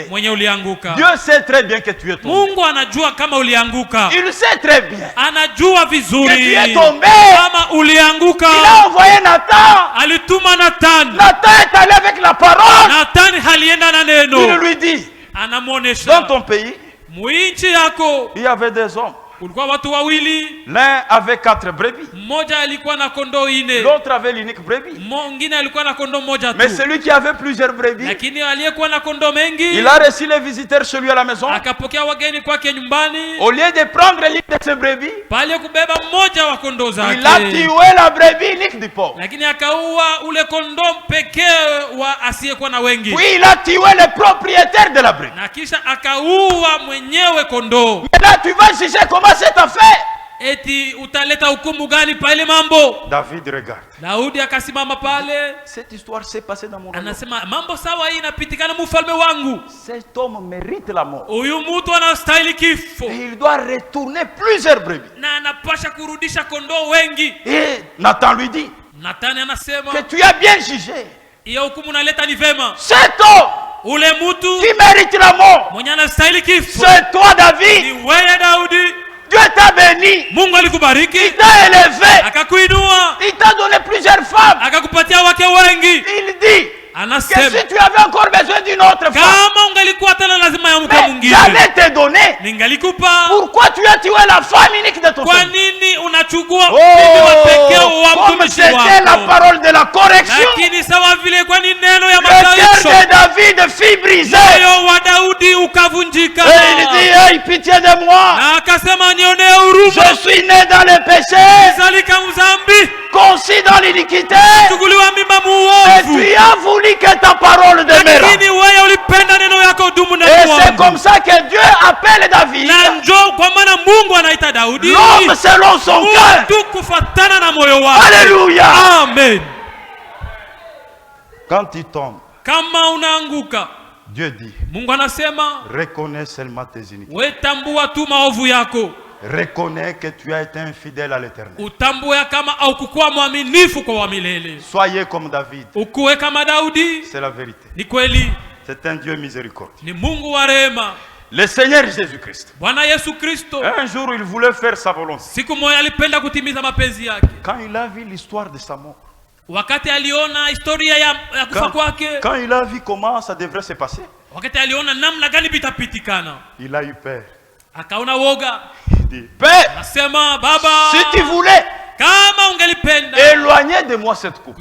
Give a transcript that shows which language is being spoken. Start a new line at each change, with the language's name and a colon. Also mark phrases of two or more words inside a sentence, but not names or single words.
French: Dieu sait très bien que tu es tombé. Il sait très bien que tu es tombé. Il a envoyé Nathan. Nathan est allé avec la parole. Il lui dit, dans ton pays, il y avait des hommes
Swahili: Kulikuwa watu wawili.
French: L'un avait 4 brebis.
Swahili: Mmoja alikuwa na kondoo 4.
French: L'autre avait l'unique brebis.
Swahili: Mwingine alikuwa na kondoo moja tu.
French: Mais celui qui avait plusieurs brebis,
Swahili: lakini aliyekuwa na kondoo mengi,
French: il a reçu les visiteurs chez lui à la maison.
Swahili: Akapokea wageni kwake nyumbani.
French: Au lieu de prendre l'une de ses brebis,
Swahili: pale kubeba mmoja wa kondoo zake,
French: il a tué la brebis unique du pauvre.
Swahili: Lakini akaua ule kondoo pekee wa asiyekuwa na wengi.
French: Puis il a tué le propriétaire de la brebis.
Swahili: Na kisha akaua mwenyewe kondoo.
French: Mais là tu vas juger comment c'est affaire.
Swahili: Eti utaleta hukumu gani pa ile mambo? David regarde. Daudi akasimama pale.
French: Cette histoire s'est passée dans mon royaume.
Swahili: Anasema mambo sawa hii inapitikana mfalme wangu.
French: Cet homme mérite la mort.
Swahili: Huyu mtu anastahili kifo.
French: Et il doit retourner plusieurs brebis.
Swahili: Na anapasha kurudisha kondoo wengi.
French: Et Nathan lui dit. Nathan anasema que tu as bien jugé.
Swahili: Hiyo hukumu naleta ni vema.
French: Cet homme
Swahili: ule mtu
French: qui mérite la mort.
Swahili: Mwenye anastahili kifo.
French: C'est toi David.
Swahili: Ni wewe Daudi.
French: Dieu t'a béni.
Swahili: Mungu alikubariki.
French: Il t'a élevé.
Swahili: Akakuinua.
French: Il t'a donné plusieurs femmes.
Swahili: Akakupatia wake wengi.
French: Il dit que si tu avais encore besoin d'une autre femme,
Swahili: kama ungalikuwa tena lazima ya mke mwingine,
French: j'allais te donner. Ningalikupa. Pourquoi tu as tué la femme unique de ton fils?
Swahili: Kwa nini unachukua bibi wa pekee wa mtumishi wako?
French: C'était la parole de la correction.
Swahili: Lakini sawa vile kwa ni neno ya mataisho.
French: Le cœur de David fut brisé.
Swahili: Moyo wa Daudi ukavunjika.
French: Et il dit, aie pitié de moi.
Swahili: Na akasema nionee huruma.
French: Je suis né dans le péché.
Swahili: Nizalika mzambi.
French: Conçu dans l'iniquité.
Swahili: Tukuliwa mimba muovu.
French: Et tu as voulu que ta parole demeure.
Swahili: Lakini wewe ulipenda neno yako dumu na kuwa.
French: Et c'est comme ça que Dieu appelle David.
Swahili: Na njoo kwa maana Mungu anaita Daudi.
French: L'homme selon son cœur.
Swahili: Mtu kufuatana na moyo wake.
French: Alléluia. Amen. Quand tu tombes,
Swahili: kama unaanguka,
French: Dieu dit,
Swahili: Mungu anasema,
French: reconnais seulement tes iniquités.
Swahili: Wewe tambua tu maovu yako.
French: Reconnais que tu as été infidèle à l'Éternel.
Swahili: Utambue kama au kukuwa mwaminifu kwa milele.
French: Soyez comme David.
Swahili: Ukuwe kama Daudi.
French: C'est la vérité.
Swahili: Ni kweli.
French: C'est un Dieu miséricordieux.
Swahili: Ni Mungu wa rehema.
French: Le Seigneur Jésus-Christ.
Swahili: Bwana Yesu Kristo.
French: Un jour il voulait faire sa volonté.
Swahili: Siku moja alipenda kutimiza mapenzi yake.
French: Quand il a vu l'histoire de sa mort.
Swahili: Wakati aliona historia ya kufa kwake.
French: Quand il a vu comment ça devrait se passer.
Swahili: Wakati aliona namna gani bitapitikana.
French: Il a eu peur.
Swahili: Akaona woga. Père, nasema baba,
French: si tu voulais,
Swahili: kama ungelipenda,
French: éloignez de moi cette coupe.